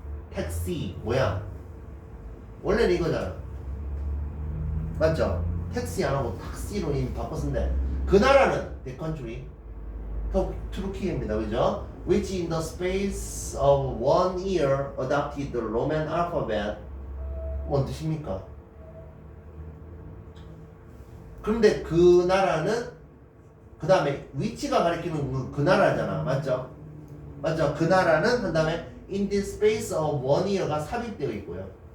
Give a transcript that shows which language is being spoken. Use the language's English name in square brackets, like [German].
[Korean] 택시 모양 원래는 이거잖아. 맞죠? 택시 안 하고 탁시로 이미 바꿨는데 그 나라는 [English] the country [Korean] 투르키입니다. 그죠? [English] Which in the space of 1 year adopted the Roman alphabet. [Korean] 뭔 뜻입니까? 그런데 그 나라는 그 다음에 위치가 가리키는 그 나라잖아. 맞죠? 맞죠? 그 나라는 한 다음에 [English] in the space of 1 year [Korean] 가 삽입되어 있고요.